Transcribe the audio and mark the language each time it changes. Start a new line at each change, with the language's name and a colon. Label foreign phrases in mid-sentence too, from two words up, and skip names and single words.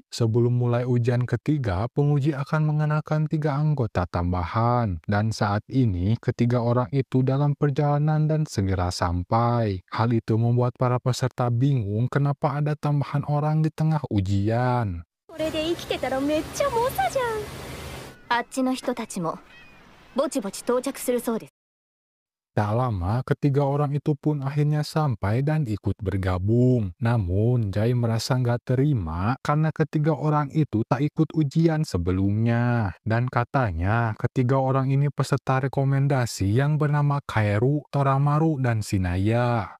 Indonesian: Sebelum mulai ujian ketiga, penguji akan mengenakan 3 anggota tambahan. Dan saat ini, ketiga orang itu dalam perjalanan dan segera sampai. Hal itu membuat para peserta bingung kenapa ada tambahan orang di tengah ujian.
Japanese: これで生きてたらめっちゃ猛者じゃん。あっちの人たちもぼちぼち到着するそうです。
Indonesian: Tak lama, ketiga orang itu pun akhirnya sampai dan ikut bergabung. Namun, Jai merasa nggak terima karena ketiga orang itu tak ikut ujian sebelumnya. Dan katanya, ketiga orang ini peserta rekomendasi yang bernama Kaeru, Toramaru, dan Shinaya.